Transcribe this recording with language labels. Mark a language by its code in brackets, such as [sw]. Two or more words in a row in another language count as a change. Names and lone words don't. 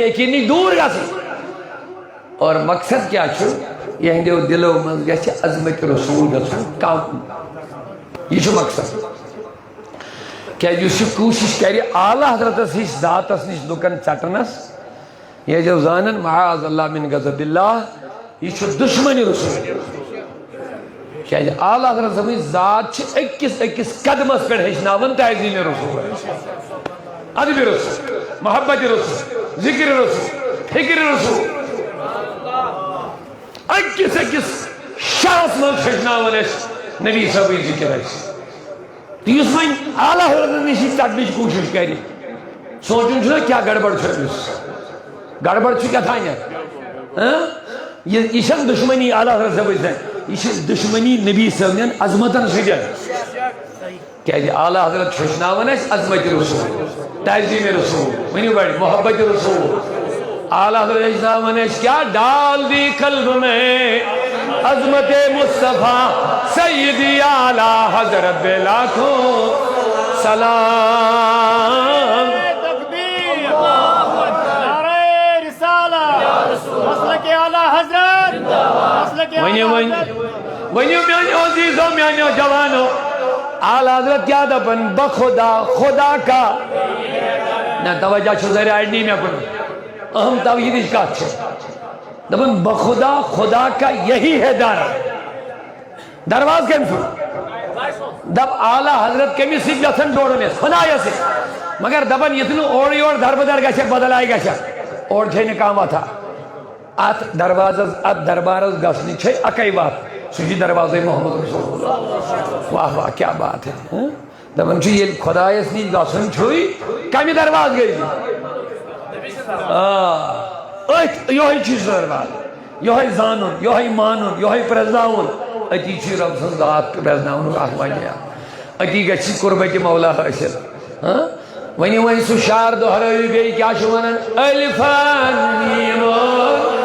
[ks] یقیٖن نِش دوٗر گژھٕنۍ اور مقصد کیٛاہ چھُ یہنٛدیو دلو منٛز گژھِ عظمت رسول گژھُن کم یہِ چھُ مقصد کیٛازِ یُس یہِ کوٗشش کرِ اعلیٰ حضرتس ہِش ذاتس نش لُکن ژٹنس یہِ ٲسۍزیو زانان [ar] معاذ اللہ من غضب اللہ [ks] یہِ چھُ دشمنی رسول کیٛازِ اعلیٰ حضرت صٲبٕنۍ ذات چھِ أکِس أکِس قدمس پٮ۪ٹھ ہیٚچھناوان تعظیٖم رسول ادب رسول محبت رسول ذکر رسول فکر رسول أکِس أکِس شاہس منٛز ہیٚچھناوان أسۍ نبی صٲبٕنۍ ذکر اَسہِ تہٕ یُس وۄنۍ اعلیٰ حضرت نش یہِ ژٹنٕچ کوٗشش کرِ سونچُن چھُنہ کیٛاہ گڑبڑ چھُ أمِس گڑبڑ چھُ کیٛاتھانٮ۪تھ یہِ چھنہٕ دشمنی اعلیٰ حضرت صٲبٕنۍ سۭتۍ یہِ چھِ دشمنی نبی صٲبنٮ۪ن عظمتن سۭتۍ کیٛازِ اعلیٰ حضرت چھُ ہیٚچھناوان اَسہِ عظمت رسول تعظیٖم رسول ؤنِو بڑِ محبت رسول اعلیٰ حضرت ہیٚچھناوان اَسہِ کیٛاہ [ur] ڈال دی قلب میں عظمت مصطفیٰ سیدی اعلیٰ حضرت بے لاکھوں سلام تکبیر نعرہ رسالت مسلک اعلیٰ حضرت مسلک [ks] ؤنِو ؤنِو میٛانیو عزیٖزو میٛانیو جوانو اعلیٰ حضرت کیٛاہ دپان [ur] بخدا خدا کا [ks] نہ توجہ چھُ ذرا اڑنی مےٚ کُن اہم توحیدٕچ کتھ چھِ دپان [ur] بخدا خدا کا یہی ہے در [ks] درواز کم دب اعلیٰ حضرت کمس سۭتۍ یژھان جوڑُن أسۍ خدایس سۭتۍ مگر دپان یتھ نہٕ اورٕ یورٕ دربدر گژھکھ بدل آیہِ گژھکھ اور چھے نہٕ کانٛہہ وتھا اتھ دروازس اتھ دربارس گژھنٕچ چھے اکے وتھ سُہ چھُ دروازے [ar] محمد رسول اللہ [ur] واہ واہ کیٛاہ بات ہے [ks] دپان چھُ ییٚلہِ خدایس نِش گژھُن چھُے کمہِ درواز گٔیہِ أتھۍ یہوے چھُ سُہ درواز یہوے زانُن یہوے مانُن یہوے پرزناوُن أتی چھُ رب سٕنٛز ذات پرزناونُک اکھ وجہ أتی گژھِ قربتِ مولا حٲصِل ؤنِو وۄنۍ سُہ شعر دۄہرٲیِو بیٚیہِ کیٛاہ چھُ وَنان الفن میٖمون